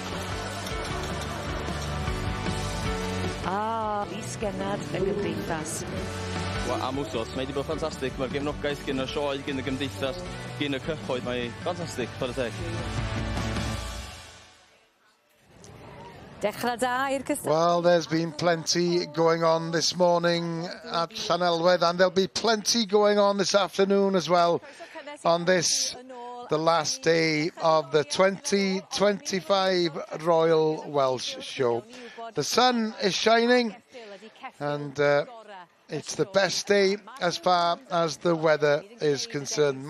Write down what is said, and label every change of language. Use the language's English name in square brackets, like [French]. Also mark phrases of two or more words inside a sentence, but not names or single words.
[Welsh] Lys Gennad y Gymdeithas. Am wsos, mae wedi bod ffantastig. Mae'r gefnogaeth gen y sioe, gen y gymdeithas, gen y cyhoedd, mae ffantastig, ffordd y teg. Dechrau da i'r cystadlu. [English] Well, there's been plenty going on this morning at Llanelwedd, and there'll be plenty going on this afternoon as well on this, the last day of the 2025 Royal Welsh Show. The sun is shining, and it's the best day as far as the weather is concerned.